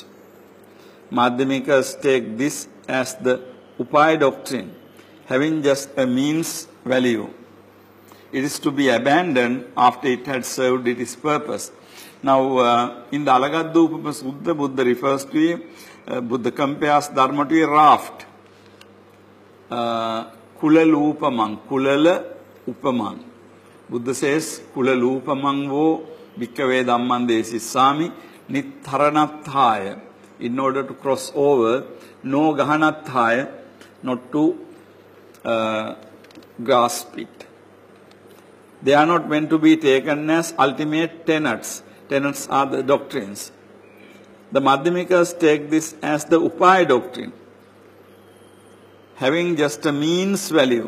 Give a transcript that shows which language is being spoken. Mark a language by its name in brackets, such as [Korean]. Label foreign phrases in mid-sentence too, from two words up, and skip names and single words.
[English] Madhyamikas take this as the Upaya doctrine, having just a means value. It is to be abandoned after it had served its purpose. Now, in the Alagadupama Sutta, Buddha refers to it, Buddha compares dharma to a raft. [Pali] Kulalupamang, kulala upamang. [English] Buddha says, [Pali] Kulalupamang vo bhikkave dhamman desissami nitharanathaya. [English] In order to cross over, [Pali] no gahanathaya, [English] not to grasp it. They are not meant to be taken as ultimate tenets. Tenets are the doctrines. The Madhyamikas take this as the Upaya doctrine, having just a means value.